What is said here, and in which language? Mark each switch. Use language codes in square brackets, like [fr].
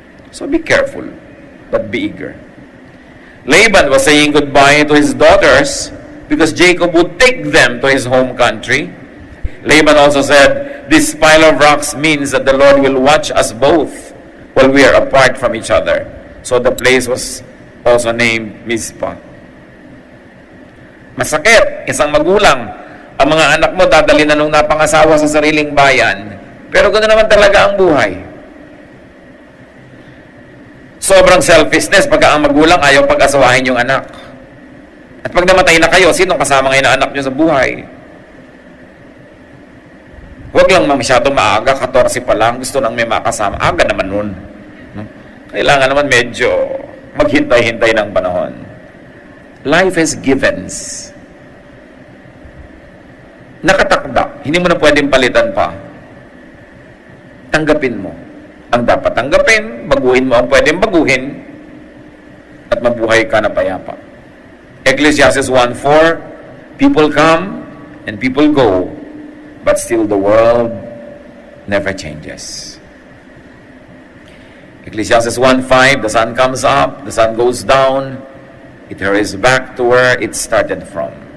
[en] So be careful, but be eager. Laban was saying goodbye to his daughters because Jacob would take them to his home country. Laban also said, this pile of rocks means that the Lord will watch us both while we are apart from each other. So the place was also named Mizpah. [tl] Masakit, isang magulang, ang mga anak mo dadali na nung napangasawa sa sariling bayan. Pero ganoon naman talaga ang buhay. Sobrang selfishness pagka ang magulang ayaw pag-asawahin yung anak. At pag namatay na kayo, sinong kasama ngayon ang anak nyo sa buhay? Huwag lang masyadong maaga, 14 pa lang, gusto nang may makasama. Aga naman nun. Kailangan naman medyo maghintay-hintay ng panahon. [en] Life has givens. [tl] Nakatakda. Hindi mo na pwedeng palitan pa. Tanggapin mo ang dapat tanggapin, baguhin mo ang pwedeng baguhin, at mabuhay ka na payapa. [en] Ecclesiastes 1:4, people come and people go, but still the world never changes. Ecclesiastes 1:5, the sun comes up, the sun goes down, it hurries back to where it started from.